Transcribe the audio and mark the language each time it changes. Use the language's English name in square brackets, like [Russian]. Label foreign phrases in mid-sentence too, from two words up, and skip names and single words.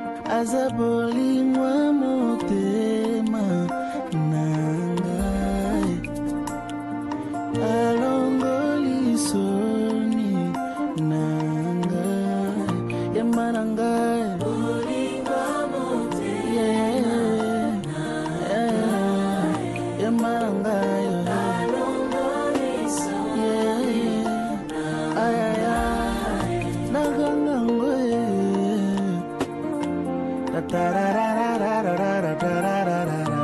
[Lingala] Aza bolingo ya motema na ngai, alongoli soni na ngai, yemba na ngai. [English] Yeah. Yeah. [Lingala] Yemba na ngai. Yeah. Ay, ay, ay. Naganga ngwe. Tatararararararararara.